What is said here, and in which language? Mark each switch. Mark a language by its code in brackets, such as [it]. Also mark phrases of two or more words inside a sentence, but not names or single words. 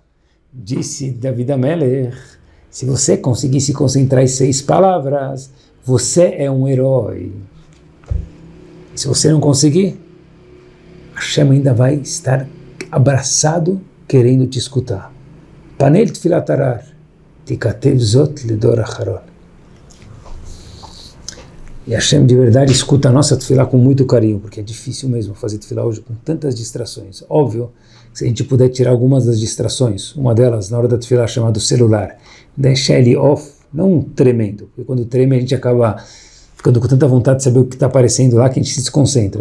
[pt] Disse David HaMelech, se você conseguir se concentrar em 6 palavras, você é um herói. Se você não conseguir, Hashem ainda vai estar abraçado, querendo te escutar. [he] פנה אל תפילת הערער, תכתב זאת לדור אחרון. [pt] E Hashem de verdade escuta a nossa tefilá com muito carinho, porque é difícil mesmo fazer tefilá hoje com tantas distrações. Óbvio, se a gente puder tirar algumas das distrações, uma delas na hora da tefilá chamada celular, deixar ele off, não tremendo, porque quando treme a gente acaba ficando com tanta vontade de saber o que está aparecendo lá que a gente se desconcentra.